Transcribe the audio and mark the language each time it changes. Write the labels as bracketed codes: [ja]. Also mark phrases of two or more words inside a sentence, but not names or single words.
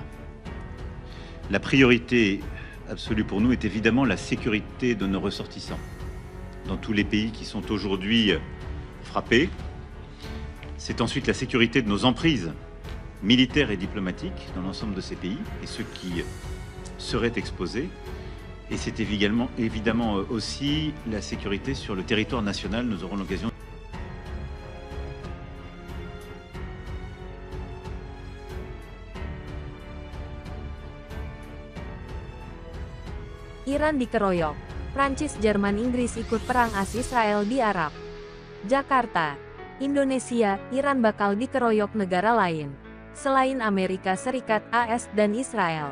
[fr] La priorité absolue pour nous est évidemment la sécurité de nos ressortissants dans tous les pays qui sont aujourd'hui frappés. C'est ensuite la sécurité de nos emprises militaires et diplomatiques dans l'ensemble de ces pays et ceux qui seraient exposés. Et c'est évidemment aussi la sécurité sur le territoire national. Nous aurons l'occasion. [id] Iran dikeroyok. Prancis, Jerman, Inggris ikut perang AS Israel di Arab. Jakarta, Indonesia, Iran bakal dikeroyok negara lain selain Amerika Serikat, AS, dan Israel.